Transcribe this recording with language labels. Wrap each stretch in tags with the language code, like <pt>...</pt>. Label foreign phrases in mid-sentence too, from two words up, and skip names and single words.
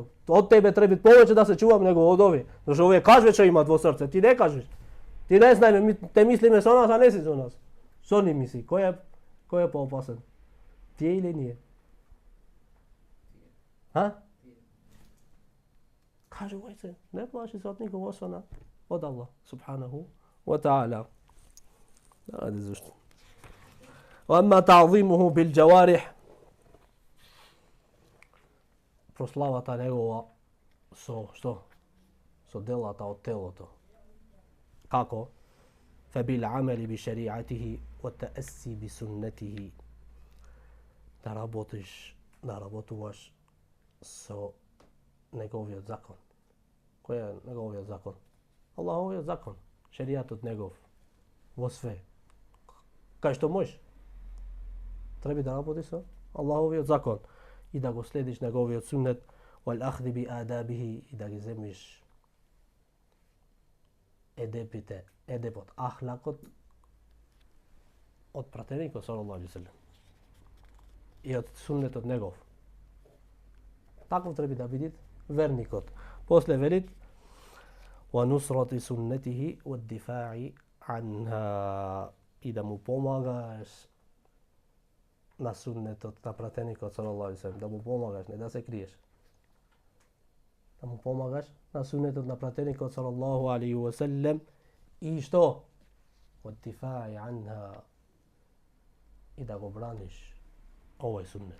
<mk>Од тебе треба повеќе да се чувам него од овие. Зашто овие кажуве што имат во срце, ти не кажеш. Ти не знаеме, те мислиме со нас, а не си со нас. Со ни мисли, кој е поопасен? Тие или ние? Кажувај се, не плаши се од никого освен од Аллах,</mk> <ar>سبحانه وتعالى.</ar> <mk>Да, зашто.</mk> <ar>وأما تعظيمه بالجوارح,</ar> <mk>прославата негова со што? Со делата од телото. Како?</mk> <ar>فبالعمل بشريعته والتأسي بسنته.</ar> <mk>Да работуваш со неговиот закон. Кој е неговиот закон? Аллаховиот закон, шеријатот негов во све. Кај што можеш? Треба да работиш со Аллаховиот закон и да го следиш неговиот суннет,</mk> <ar>والأخذ بآدابه,</ar> <mk>и да ги земиш едепот, ахлакот од пратеникот</mk> <ar>صلى الله عليه وسلم</ar> <mk>и од суннетот негов. Таков треба да биде верникот. После велит</mk> <ar>ونصرة سنته والدفاع عنها,</ar> <mk>и да му помагаш на суннетот на пратеникот</mk> <ar>صلى الله عليه وسلم,</ar> <mk>да му помагаш, не да се криеш. Да му помагаш на суннетот на пратеникот</mk> <ar>صلى الله عليه وسلم</ar> <mk>и што?</mk> <ar>الدفاع عنها,</ar> <mk>и да го браниш овој суннет.</mk>